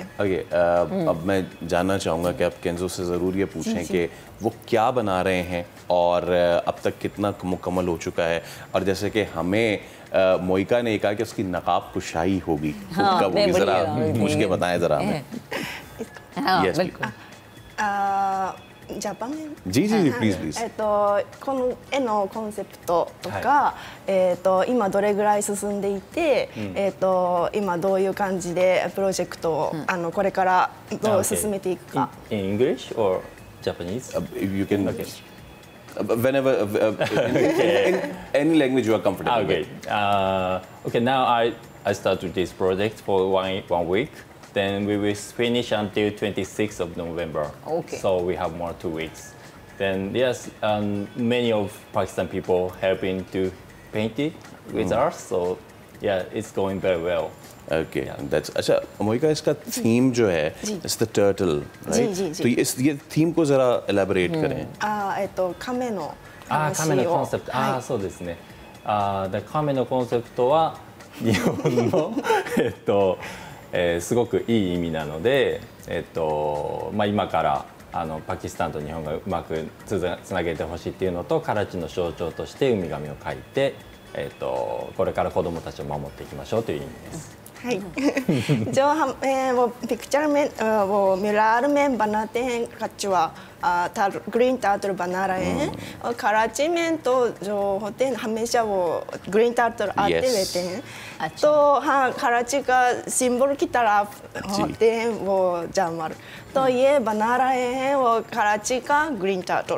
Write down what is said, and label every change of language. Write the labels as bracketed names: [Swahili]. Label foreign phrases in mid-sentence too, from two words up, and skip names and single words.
[Urdu] اب میں جاننا چاہوں گا کہ آپ کینزو سے ضرور یہ پوچھیں کہ وہ کیا بنا رہے ہیں اور اب تک کتنا مکمل ہو چکا ہے. اور جیسے کہ ہمیں موئکا نے کہا کہ اس کی نقاب کشائی ہوگی, हाँ, وہ بھی ذرا پوچھ کے بتائیں ذرا ہمیں. बिल्कुल। [Japanese] ジャパンじplease。この絵のコンセプトとか、今どれぐらい進んでいて、今どういう感じでプロジェクトをこれからどう進めていくか。 [English] In English or Japanese? You can. Whenever in any language you are comfortable with. Okay. Now I started this project for one week. Then we will finish until 26th of November. Okay. So we have more 2 weeks. Then yes, many of Pakistan people helping to paint it with us. So yeah, it's going very well. Okay, that's [Urdu] اچھا۔ موئکا اس کا تھیم جو ہے [English] it's the turtle, right? [Urdu] تو یہ تھیم کو ذرا elaborate کریں. [Japanese] 亀の亀のコンセプト。そうですね。 で亀のコンセプトは日本のすごくいい意味なので、今からパキスタンと日本がうまくつなげてほしいっていうのと、カラチの象徴として海神を描いて、これから子どもたちを守っていきましょうという意味です。 [Urdu] はい جو ہم وہ پکچر میں وہ مرار میں بناتے ہیں کچھوا [English] green turtle [Urdu] بنا رہے ہیں اور کراچی میں تو جو ہوتے ہیں ہمیشہ وہ [English] green turtle [Urdu] آتے رہتے ہیں. تو ہاں کراچی کا سمبل کی طرف ہوتے ہیں وہ جانور، تو یہ بنا رہے ہیں وہ کراچی کا [English] green turtle.